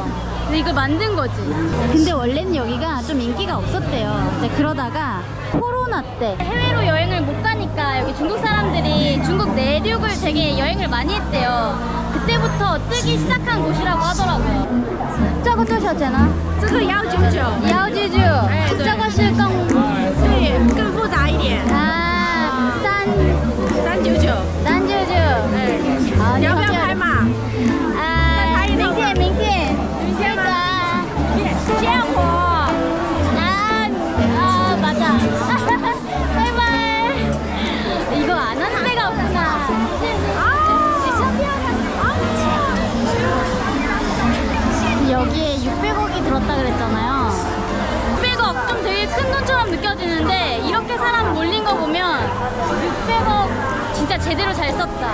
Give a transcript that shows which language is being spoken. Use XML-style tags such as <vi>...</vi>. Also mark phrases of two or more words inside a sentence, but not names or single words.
<ko>근데 이걸 만든 거지. 근데 원래는 여기가 좀 인기가 없었대요. 이제 그러다가 코로나 때 해외로 여행을 못 가니까 여기 중국 사람들이 중국 내륙을 되게 여행을 많이 했대요. 그때부터 뜨기 시작한 곳이라고 하더라고요.</ko> <zh>这个多少钱呢？这个199， 199，哎对这个是更对，更复杂一点，啊 399。 399，哎，好，你要不要拍码？明天明天明天吗？见我</zh> <ko>맞아. 바이바이. 이거 안 하는 데가 없구나. 여기에 600억이 들었다 그랬잖아요. 600억 좀 되게 큰 돈처럼 느껴지는데 이렇게 사람 몰린 거 보면 600억 진짜 제대로 잘 썼다.</ko>